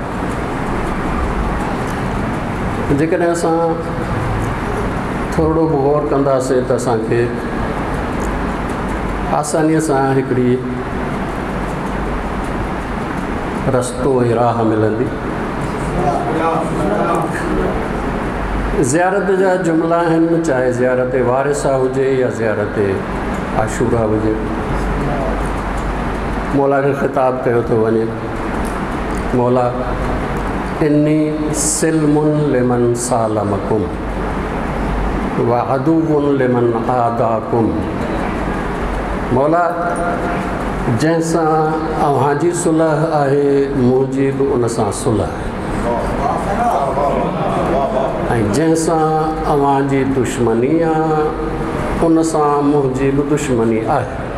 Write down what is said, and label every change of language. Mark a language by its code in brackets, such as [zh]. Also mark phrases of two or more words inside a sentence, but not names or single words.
[sd] जेकॾहिं असां थोरो गौर कंदासीं त असांखे आसानीअ सां हिकिड़ी रस्तो ऐं राह मिलंदी। ज़ियारत जा जुमिला आहिनि, चाहे ज़ियारत वारिसा हुजे या ज़ियारत आशूरा हुजे। मौला खे ख़िताब कयो थो वञे, [ar] مولاي إني سلم لمن سالمكم وعدو لمن عاداكم. [sd] मौला जंहिंसां अव्हांजी सुलह आहे मुंहिंजी बि उन सां सुलह आहे, ऐं जंहिंसां अव्हांजी दुश्मनी आहे उन सां मुंहिंजी बि दुश्मनी आहे।